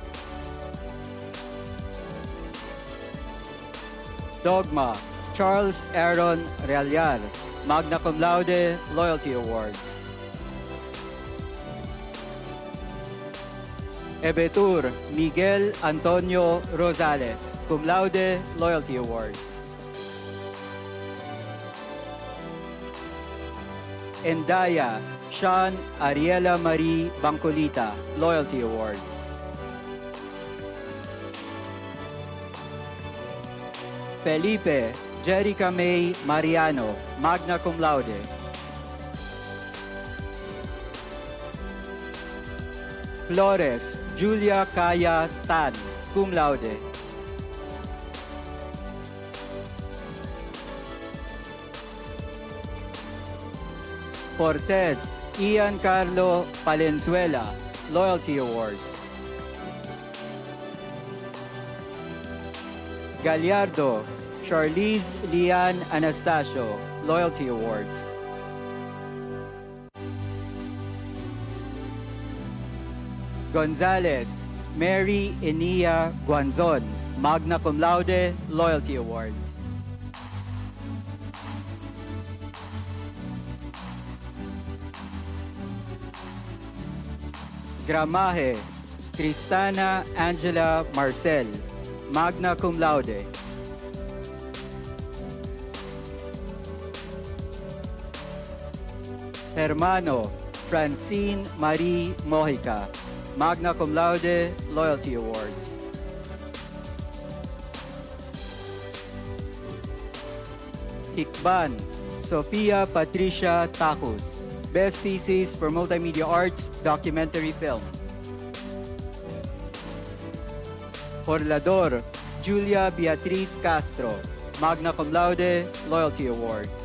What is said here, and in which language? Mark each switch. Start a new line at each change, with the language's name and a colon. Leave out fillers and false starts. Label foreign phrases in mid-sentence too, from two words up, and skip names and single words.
Latin: Dogma, Charles Aaron Realiar, magna cum laude,
English: Loyalty Award. Ebetur, Miguel Antonio Rosales,
Latin: cum laude,
English: Loyalty Award. Endaya, Sean Ariela Marie Bangcolita, Loyalty Award.
Latin: Felipe, Jerica May Mariano, magna cum laude. Flores, Julia Kaya Tan, cum laude.
English: Cortez, Ian Carlo Palenzuela, Loyalty Award. Gallardo, Charlize Lian Anastasio, Loyalty Award.
Latin: Gonzalez, Mary Enia Guanzon, Magna Cum Laude,
English: Loyalty Award.
Latin: Gramaje, Cristana Angela Marcel, Magna Cum Laude. Hermano, Francine Marie Mojica, Magna Cum Laude,
English: Loyalty Award. Hikban, Sofia Patricia Tacus, Best Thesis for Multimedia Arts, Documentary Film. Orlador, Julia Beatriz Castro,
Latin: Magna Cum Laude,
English: Loyalty Award.